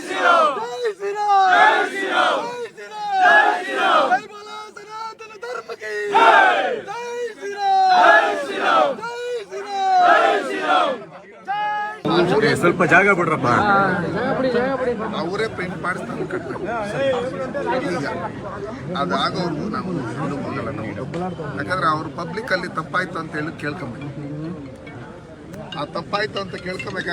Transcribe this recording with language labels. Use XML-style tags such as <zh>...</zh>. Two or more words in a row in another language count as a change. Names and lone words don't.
<hi>श्री राम जय श्री राम जय श्री राम जय श्री राम जय बोलो सनातन धर्म की जय जय श्री राम जय श्री राम जय श्री राम जय श्री राम</hi> <kn>ಸ್ವಲ್ಪ ಜಾಗ ಬಿಡ್ರಪ್ಪ. ಅವರೇ ಪ್ರಿಂಟ್ ಮಾಡಿಸ್ತಾರೆ ಈಗ ಅದಾಗೋರ್ಗು ನಾವು ಹಿಂದೂ ಹೋಗಲ್ಲ ನಾವು. ಯಾಕಂದ್ರೆ ಅವ್ರ ಪಬ್ಲಿಕ್ ಅಲ್ಲಿ ತಪ್ಪಾಯ್ತು ಅಂತ ಹೇಳಿ ಕೇಳ್ಕೊಬೇಕು. ಆ ತಪ್ಪಾಯ್ತು ಅಂತ ಕೇಳ್ಕೊಬೇಕು.</kn>